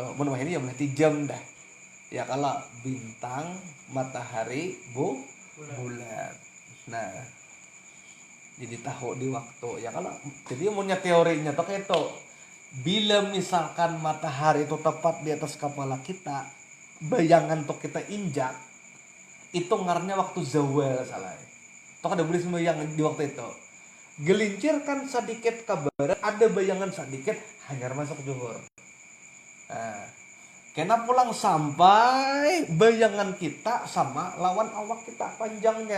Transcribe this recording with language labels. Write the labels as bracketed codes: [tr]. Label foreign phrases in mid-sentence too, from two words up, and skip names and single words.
[id] Menurut ini ya berarti jam dah. Ya kalau bintang, matahari, bulan. Nah, jadi tahu di waktu. Ya kalau jadi punya teorinya tuh kayak itu. Bila misalkan matahari itu tepat di atas kepala kita, bayangan tuh kita injak, itu ngarannya waktu zawal salah. Toh ada boleh sembahyang di waktu itu. Gelincirkan sedikit ke barat, ada bayangan sedikit, hanyar masuk zuhur. Nah, kena pulang sampai bayangan kita sama lawan awak kita panjangnya.